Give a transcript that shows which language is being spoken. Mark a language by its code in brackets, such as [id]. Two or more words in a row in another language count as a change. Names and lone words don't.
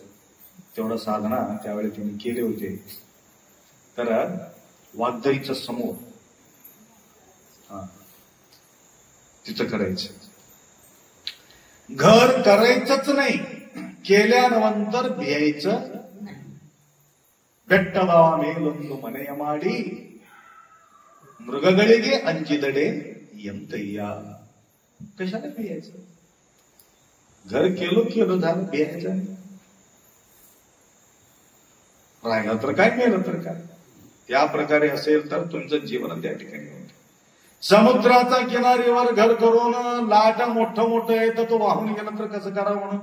[mr] तेवढा साधना त्यावेळी त्यांनी केले होते. तर वाघधरीच्या समोर तिथं करायचं. घर करायचंच नाही, केल्यानंतर भियायचं. [kn] ಬೆಟ್ಟದ ಮೇಲೊಂದು ಮನೆಯ ಮಾಡಿ ಮೃಗಗಳಿಗೆ अंजिदडे ಎಂತಯ್ಯ. [mr] कशाला भियायचं? घर केलं झालं, भियायचं नाही. राहिलं तर काय, मेलं तर काय. त्या प्रकारे असेल तर तुमचं जीवन त्या ठिकाणी होतं. समुद्राचा किनारीवर घर करून लाटा मोठं येतं, तो वाहून गेला तर कसं करावं म्हणून.